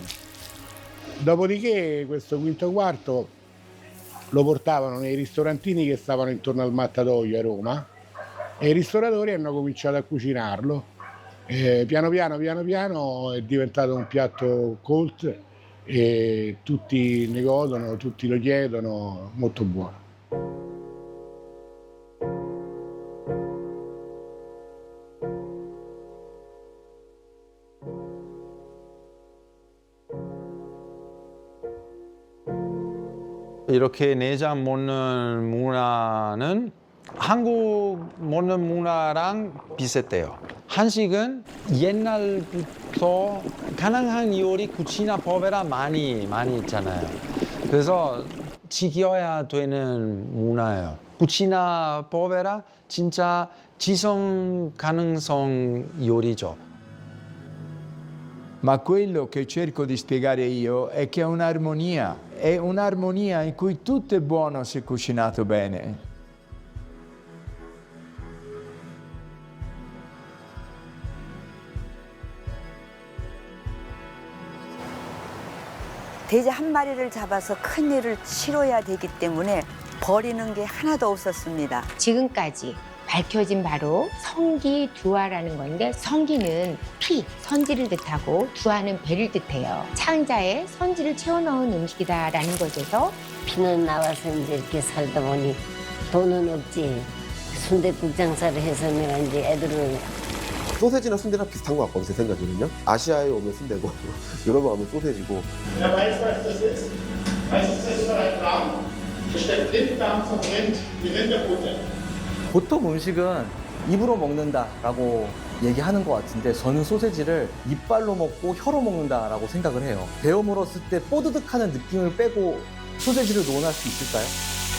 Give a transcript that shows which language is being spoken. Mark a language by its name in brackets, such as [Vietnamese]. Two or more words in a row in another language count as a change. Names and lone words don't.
[Italian] Dopodiché questo quinto quarto lo portavano nei ristorantini che stavano intorno al mattatoio a Roma e i ristoratori hanno cominciato a cucinarlo. Piano piano è diventato un piatto cult e tutti ne godono, tutti lo chiedono, molto buono. [Korean] 이렇게 내장 먹는 문화는 한국 먹는 문화랑 비슷해요. 한식은 옛날부터 가능한 요리 [Italian] cucina povera [Korean] 많이 있잖아요. 그래서 지켜야 되는 문화예요. [Italian] cucina povera [Korean] 진짜 지속 가능성 요리죠. [Italian] Ma quello che cerco di spiegare io è che è un'armonia in cui tutto è buono se cucinato bene. [Korean] 돼지 한 마리를 잡아서 큰 일을 치러야 되기 때문에 버리는 게 하나도 없었습니다. 지금까지 밝혀진 바로 성기두화라는 건데 성기는 피, 선지를 뜻하고 두화는 배를 뜻해요. 창자에 선지를 채워넣은 음식이다라는 것에서 피는 나와서 이제 이렇게 살다 보니 돈은 없지. 순댓국 장사를 해서 내가 이제 애들을 소세지나 순대랑 비슷한 것 같거든요, 제 생각에는요. 아시아에 오면 순대고 유럽에 오면 소세지고. [German] Wer weiß, was das ist? Weißt du, das ist für ein Darm? Besteht Blinddarm vom Rind, die Rinderbutter. [Korean] 보통 음식은 입으로 먹는다라고 얘기하는 것 같은데 저는 소세지를 이빨로 먹고 혀로 먹는다라고 생각을 해요. 베어 물었을 때 뽀드득하는 느낌을 빼고 소세지를 논할 수 있을까요?